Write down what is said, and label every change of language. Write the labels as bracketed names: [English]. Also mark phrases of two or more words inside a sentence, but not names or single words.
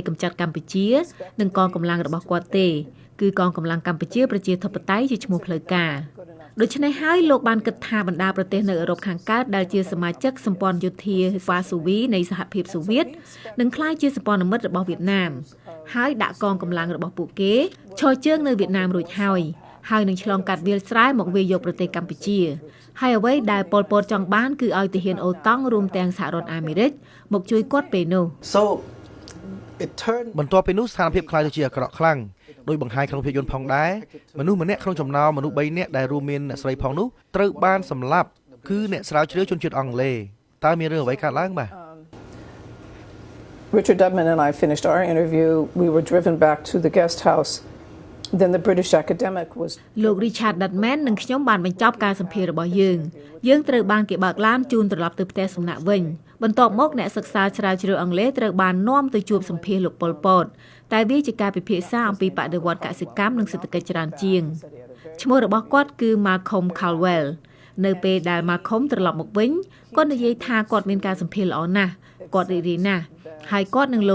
[Khmer] កម្ចាត់កម្ពុជានិងកងកម្លាំងរបស់គាត់ទេគឺកងកម្លាំងកម្ពុជាប្រជាធិបតេយ្យជាឈ្មោះផ្លូវការដូច្នេះហើយលោកបានគិតថាបណ្ដាប្រទេសនៅអឺរ៉ុបខាងកើតដែលជាសមាជិកសម្ព័ន្ធយោធាវ៉ាស៊ូវីនៃសហភាពសូវៀតនឹងក្លាយជាសម្ព័ន្ធមិត្តរបស់វៀតណាមហើយដាក់កងកម្លាំងរបស់ពួកគេឈរជើងនៅវៀតណាមរួចហើយនឹងឆ្លងកាត់វាលស្រែមកវាយយកប្រទេសកម្ពុជាហើយអ្វីដែលពលពតចង់បានគឺឲ្យទាហានអូតង់រួមទាំងសហរដ្ឋអាមេរិកមកជួយគាត់ពេលនោះ [English] so it turned [Khmer] បន្ទាប់ពីនោះស្ថានភាពខ្លាយទៅជាអាក្រក់ខ្លាំងដោយបង្ហាញក្នុងភាពយន្តផងដែរមនុស្សម្នាក់ក្នុងចំណោមមនុស្ស3នាក់ដែលរួមមានអ្នកស្រីផងនោះត្រូវបានសម្លាប់គឺអ្នកស្រាវជ្រាវជនជាតិអង់គ្លេសតើមានរឿងអ្វីកើតឡើងបាទ [English] Richard Dudman and I finished our interview. We were driven back to the guest house. Then the British academic was [Khmer] លោក Richard Dudman និងខ្ញុំបានបញ្ចប់ការសម្ភាសន៍របស់យើងត្រូវបានគេបើកឡានជូនត្រឡប់ទៅផ្ទះសំណាក់វិញបន្ទាប់មកអ្នកសិក្សាស្រាវជ្រាវអង់គ្លេសត្រូវបាននាំទៅជួបសម្ភាសន៍លោកប៉ុលពតតែវាជាការពិភាក្សាអំពីបដិវត្តកសិកម្មនិងសេដ្ឋកិច្ចច្រើនជាងឈ្មោះរបស់គាត់គឺ Malcolm Caldwell នៅពេលដែល Malcolm ត្រឡប់មកវិញគាត់និយាយថាគាត់មានការសម្ភាសន៍ល្អណាស់គាត់រីករាយណាស់ហើយគាត់និងលោក